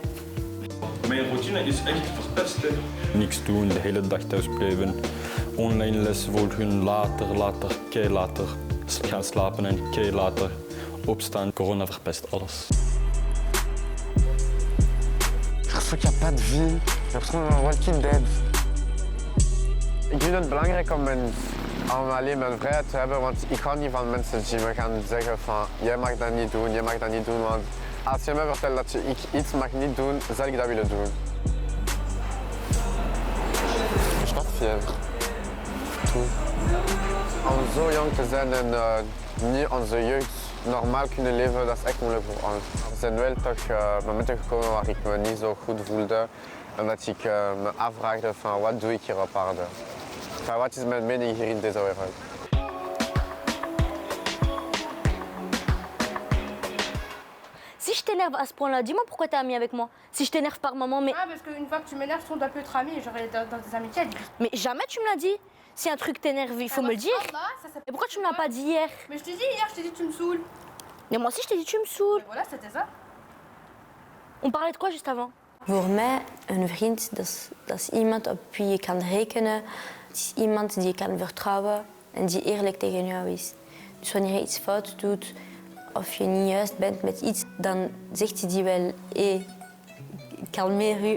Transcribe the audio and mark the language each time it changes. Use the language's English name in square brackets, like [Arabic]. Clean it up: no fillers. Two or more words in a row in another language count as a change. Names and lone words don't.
[Dutch] Mijn routine is echt verpest. Hè. Niks doen, de hele dag thuis blijven. Online les volgen, later, kei later. Gaan slapen en kei later opstaan. Corona verpest alles. Ik heb [French] pas de vie. [Dutch] Ik heb gewoon een Walking Dead. Ik vind het belangrijk om alleen mijn vrijheid te hebben, want ik hou niet van mensen die me gaan zeggen van jij mag dat niet doen, want als je mij vertelt dat ik iets mag niet doen, zal ik dat willen doen. Ik heb fier. Om zo jong te zijn en niet onze jeugd normaal kunnen leven, dat is echt moeilijk voor ons. Er zijn wel toch momenten gekomen waar ik me niet zo goed voelde, omdat ik me afvraagde van wat doe ik hier op aarde. Enfin, wat is mijn mening hier in deze wereld? [French] Si je t'énerve à ce point-là, dis-moi pourquoi t'es ami avec moi. Si je t'énerve par moment, mais... Ah, parce qu'une fois que tu m'énerves, on doit plus être amis, genre dans tes amitiés. Mais jamais tu me l'as dit. Si un truc t'énerve, il faut me le dire. Et pourquoi tu me l'as pas dit hier? Mais je t'ai dit hier, je t'ai dit tu me saoules. Mais moi aussi je t'ai dit tu me saoules. Mais voilà, c'était ça. On parlait de quoi juste avant? [Dutch] Voor mij, een vriend, dat is iemand op wie je kan rekenen. Het is iemand die je kan vertrouwen en die eerlijk tegen jou is. Dus wanneer je iets fout doet of je niet juist bent met iets, dan zegt hij die wel, hé, kalmeer u.